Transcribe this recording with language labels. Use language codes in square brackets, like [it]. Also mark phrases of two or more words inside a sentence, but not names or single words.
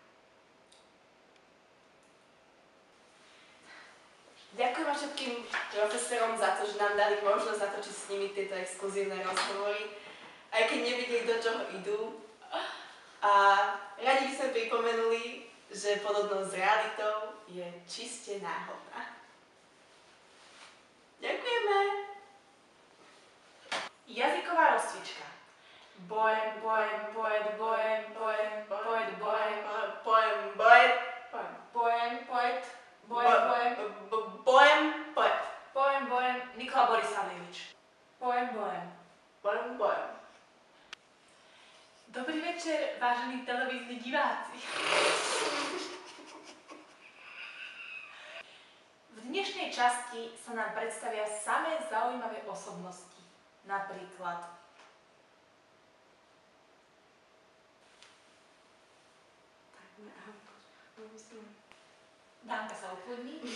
[sk] Ďakujem všetkým profesorom za to, že nám dali možnosť natočiť s nimi tieto exkluzívne rozhovory, aj keď nevideli, do čoho idú. A radi by sme pripomenuli, že podobnosť s realitou je čiste náhodná. Ďakujeme! Jazyková rozcvička. Bojem, bojem, bojem, bojem, bojem, bojem, bojem, Pojem, bojem, bojem, bojem, bojem, bojem, bojem, bojem, bojem, bojem, Nikola Borisavljevič. Bojem, bojem. bojem, bojem. Dobrý večer, vážení televízni diváci. V dnešnej časti sa nám predstavia samé zaujímavé osobnosti. Napríklad Danka sa ukludní.